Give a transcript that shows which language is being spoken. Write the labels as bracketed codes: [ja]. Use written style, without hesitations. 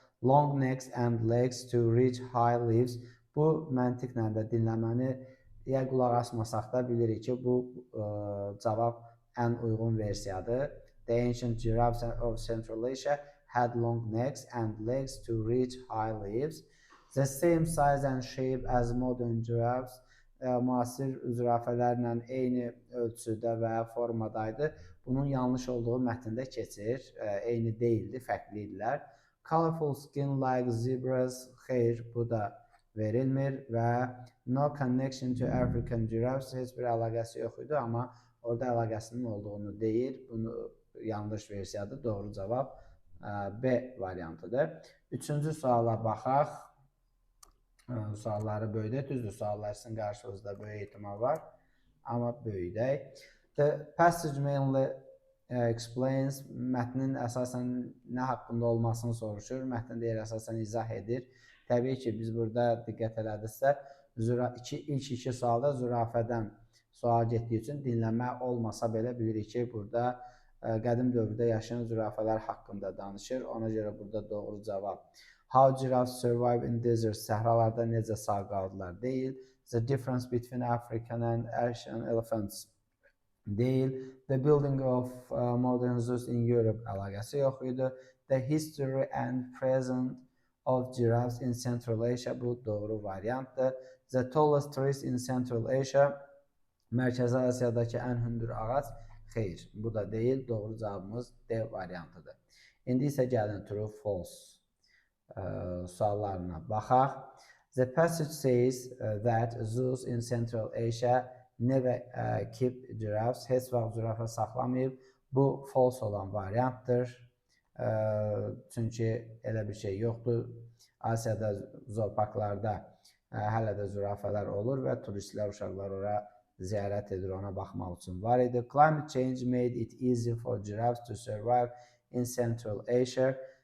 [en] Long necks and legs to reach high leaves. [az] Bu məntiqlə də dinləməni ya qulaq asmasaq da bilirik ki, bu cavab ən uyğun versiyadır. [en] The ancient giraffes of Central Asia had long necks and legs to reach high leaves. The same size and shape as modern giraffes. [az] Müasir zürafələrlə eyni ölçüdə və formadaydı. Bunun yanlış olduğu mətndə keçir. Eyni deyildi, fərqli idilər. [en] Colorful skin like zebras, [az] xeyr, bu da verilmir və [en] no connection to African giraffes, [az] heç bir əlaqəsi yox idi, amma orada əlaqəsinin olduğunu deyir. Bunu yanlış versiyadır, doğru cavab B variantıdır. Üçüncü suala baxaq. Sualları böyüdək, düzdür, suallar sizin qarşınızda böyük ehtimal var, amma böyüdək. [en] The passage mainly explains, [az] mətnin əsasən nə haqqında olmasını soruşur, mətnin deyir əsasən izah edir. Təbii ki, biz burada diqqət elədirsə, ilk iki sualda zürafədən sual getdiyi üçün dinləmə olmasa belə bilirik ki, burada qədim dövrdə yaşayan zürafələr haqqında danışır. Ona görə burada doğru cavab [en] how giraffes survive in deserts, [az] səhralarda necə sağ qaldılar deyil. [en] The difference between African and Asian elephants deyil. The building of modern zoos in Europe [az] əlaqəsi yox idi. [en] The history and present of giraffes in Central Asia, [az] bu doğru variantdır. [en] The tallest trees in Central Asia, [az] Mərkəzi Asiyadakı ən hündür ağac, xeyr, bu da deyil. Doğru cavabımız D variantıdır. İndi isə gəlin true, false. suallarına baxaq. [en] The passage says that zoos in Central Asia never keep giraffes. [az] Heç vaxt zürafə saxlamayıb. Bu false olan variantdır. Çünki elə bir şey yoxdur. Asiyada zooparklarda hələ də zürafələr olur və turistlər, uşaqlar ora ziyarət edir, ona baxmaq üçün var idi. [en] Climate change made it easy for giraffes to survive in Central Asia.